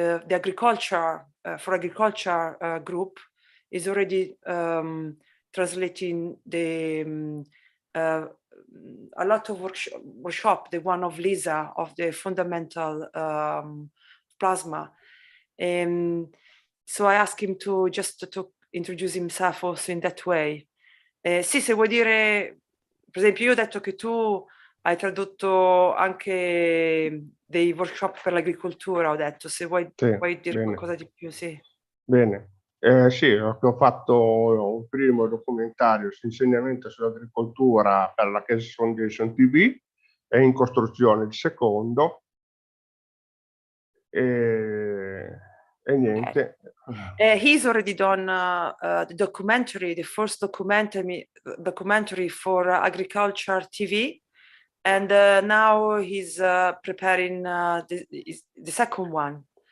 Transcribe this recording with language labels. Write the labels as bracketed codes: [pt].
[en] agriculture for agriculture group is already translating the a lot of workshop, the one of Lisa of the fundamental plasma. So I asked him to introduce himself also in that way. [it] Sì, se vuoi dire, per esempio io ho detto che tu hai tradotto anche dei workshop per l'agricoltura, ho detto, se vuoi, puoi dire qualcosa di più, sì. Bene, sì, ho fatto un primo documentario su insegnamento sull'agricoltura per la Keshe Foundation TV e in costruzione il secondo e niente. [en] He's already done the documentary, the first documentary for agriculture TV, and now he's preparing the second one.